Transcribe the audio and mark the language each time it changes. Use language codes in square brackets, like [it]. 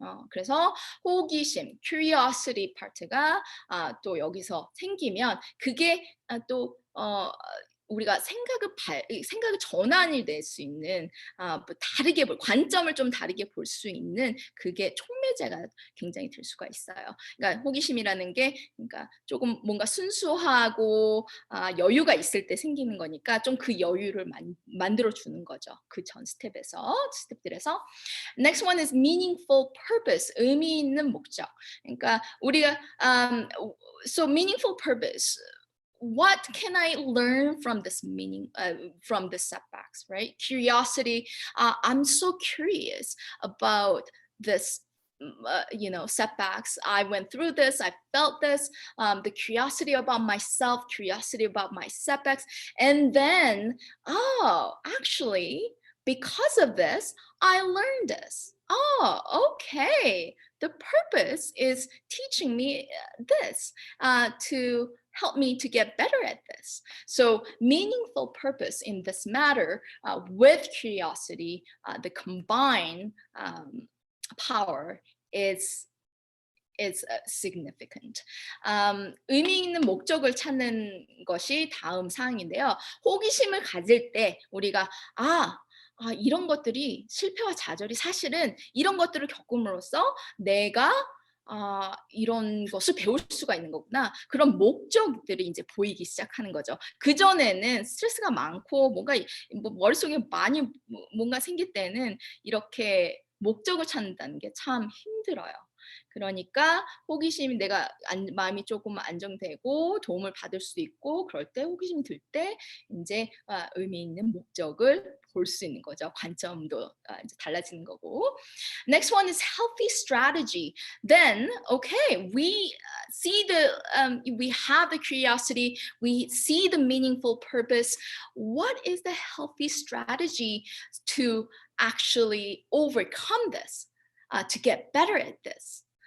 [ko] 그래서 호기심, curiosity 파트가 또 여기서 생기면 그게 또 우리가 생각의 전환이 될 수 있는 다르게 관점을 좀 다르게 볼 수 있는 그게 촉매제가 굉장히 될 수가 있어요. 그러니까 호기심이라는 게 그러니까 조금 뭔가 순수하고 여유가 있을 때 생기는 거니까 좀 그 여유를 만들어 주는 거죠. 그 전 스텝들에서. [en] Next one is meaningful purpose. [ko] 의미 있는 목적. 그러니까 우리가 [en] so meaningful purpose. what can I learn from this from the setbacks, right? Curiosity. I'm so curious about this, setbacks. I went through this, I felt this, the curiosity about myself, curiosity about my setbacks. And then, actually, because of this, I learned this. Okay. The purpose is teaching me this to help me to get better at this. So meaningful purpose in this matter with curiosity, the combined power is significant. [ko] 의미 있는 목적을 찾는 것이 다음 사항인데요. 호기심을 가질 때 우리가 이런 것들이 실패와 좌절이 사실은 이런 것들을 겪음으로써 내가 이런 것을 배울 수가 있는 거구나. 그런 목적들이 이제 보이기 시작하는 거죠. 그전에는 스트레스가 많고 뭔가 머릿속에 많이 뭔가 생길 때는 이렇게 목적을 찾는다는 게 참 힘들어요. 그러니까 호기심이 내가 마음이 조금 안정되고 도움을 받을 수 있고 그럴 때 호기심이 들 때 이제 의미 있는 목적을 볼 수 있는 거죠. 관점도 이제 달라지는 거고. [en] Next one is healthy strategy. Then, okay, we see we have the curiosity, we see the meaningful purpose. What is the healthy strategy to actually overcome this, to get better at this?